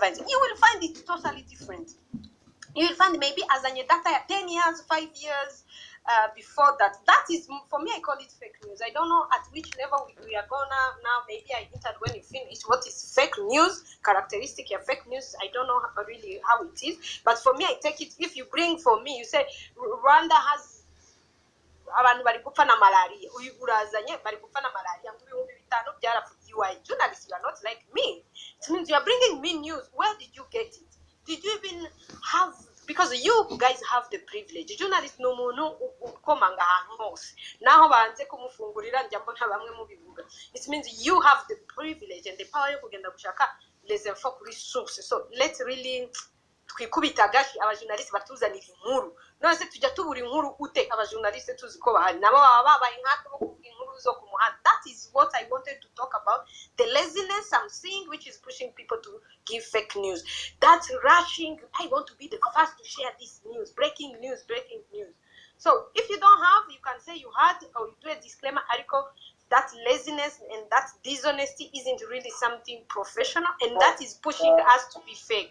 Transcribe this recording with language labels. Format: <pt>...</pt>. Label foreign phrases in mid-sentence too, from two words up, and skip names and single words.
<en>You will find it totally different. You will find maybe as a data 10 years, 5 years before that. That is, for me, I call it fake news. I don't know at which level we are going now. Maybe I entered when you finish. What is fake news? Characteristic of fake news, I don't know really how it is. But for me, I take it, if you bring for me, you say, Rwanda has</en> <rw>abantu bari gupfa na malaria, urazanye bari gupfa na malaria mu 2005 byarafugiye.</rw> <en>You are a journalist, you are not like me. It means you are bringing me news. Where did you get it? Did you even have, because you guys have the privilege.</en> <rw>Journalist no muntu ukomanga ahantu hose naho banze kumufungurira njya mbona bamwe mu bivuga.</rw> <en>It means you have the privilege and the power</en> <rw>yo kugenda gushaka</rw> <fr>les infos</fr> <rw>kuri source.</rw> <en>So let's really</en> <rw>twikubita agashi abajournaliste batuzanira inkuru none se tujya tubura inkuru ute abajournaliste tuzi ko bahari nabo baba babaye nkatwe bo kuvuga inkuru zo ku muhanda.</rw> <en>That is what I wanted to talk about, the laziness I'm seeing which is pushing people to give fake news, that rushing, I want to be the first to share this news, breaking news. So if you don't have, you can say you had, or you do a disclaimer article. That laziness and that dishonesty isn't really something professional, and that is pushing us to be fake.</en>